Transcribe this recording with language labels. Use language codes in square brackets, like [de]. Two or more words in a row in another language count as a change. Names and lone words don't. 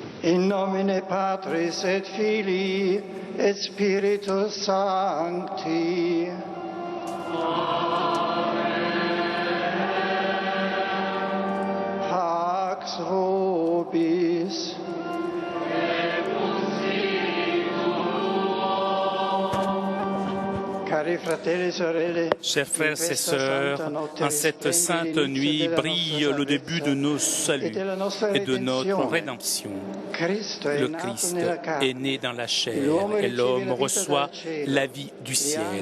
[la] In nomine Patris et Filii et Spiritus Sancti. Pax vobis. [fr] Chers frères et sœurs, en cette sainte nuit brille le début de nos saluts et de notre rédemption. Le Christ est né dans la chair et l'homme reçoit la vie du ciel.